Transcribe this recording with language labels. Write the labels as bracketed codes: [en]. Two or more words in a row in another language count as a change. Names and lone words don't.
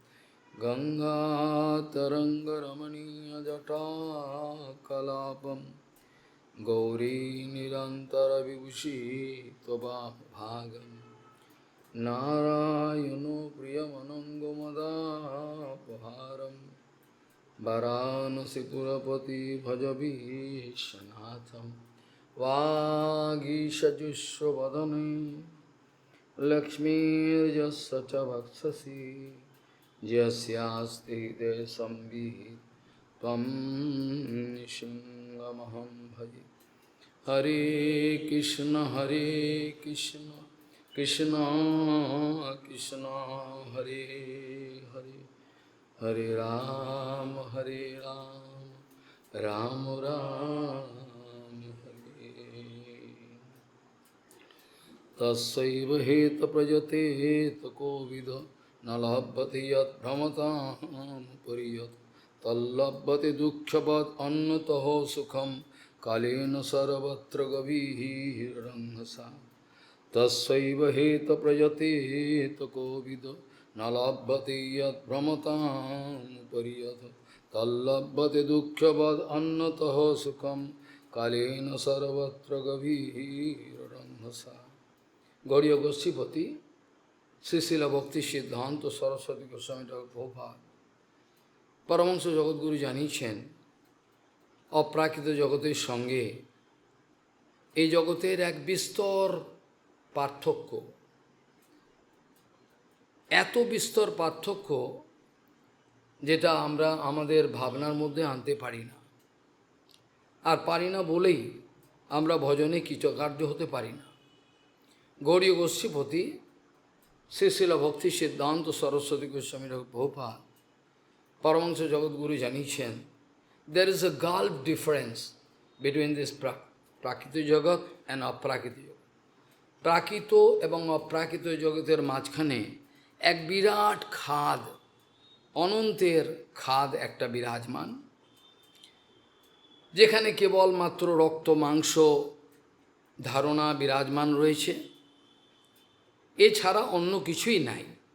[sa] गंगातरङ्गरमणीयजटाकलापं गौरी निरन्तरविभूषी त्वभागं नारायणो प्रियमनङ्गमदापहारं वाराणसीपुरपति भजवीशनाथं। वागीषजुष्वदने लक्ष्मीर्यस्य च वक्षसि यस्यास्ति हृदये संवित् त्वं नृसिंहमहं भजे। हरे कृष्ण कृष्ण कृष्ण हरे हरे हरे राम राम राम हरे। तस्यैव हेतप्रजतेतकोविद न लभते यद्भ्रमतामुपरि यत् तल्लभते दुःखवद् अन्यतः सुखं कालेन सर्वत्र गभीरंहसा तस्यैव हेतप्रजतेतकोविद न लभते यद्भ्रमतामुपरि यत् तल्लभते दुःखवद् अन्यतः सुखं कालेन सर्वत्र गभीरंहसा। [bn] गौड़ीय गोस्वामीपति श्री शिला भक्ति सिद्धांत सरस्वती गोस्वामी ঠাকুর প্রভুপাদ পরমহংস জগৎগুরু জানিয়েছেন, অপ্রাকৃত জগতের সঙ্গে এই জগতের এক বিস্তর পার্থক্য, এত বিস্তর পার্থক্য যেটা আমরা আমাদের ভাবনার মধ্যে আনতে পারি না। আর পারি না বলেই আমরা ভজনে কৃতকার্য হতে পারি না। গৌড়ীয় গোস্বামীপতি শ্রী শিলা ভক্তি সিদ্ধান্ত সরস্বতী গোস্বামী ঠাকুর প্রভুপাদ পরমহংস জগৎগুরু জানিয়েছেন, [en] there is a gulf difference between this [bn] প্রাকৃত জগৎ [en] and [bn] অপ্রাকৃত জগৎ। প্রাকৃত এবং অপ্রাকৃত জগতের মাঝখানে এক বিরাট খাদ, অনন্তের খাদ একটা বিরাজমান, যেখানে কেবলমাত্র রক্ত মাংস ধারণা বিরাজমান রয়েছে, এছাড়া অন্য কিছুই নাই।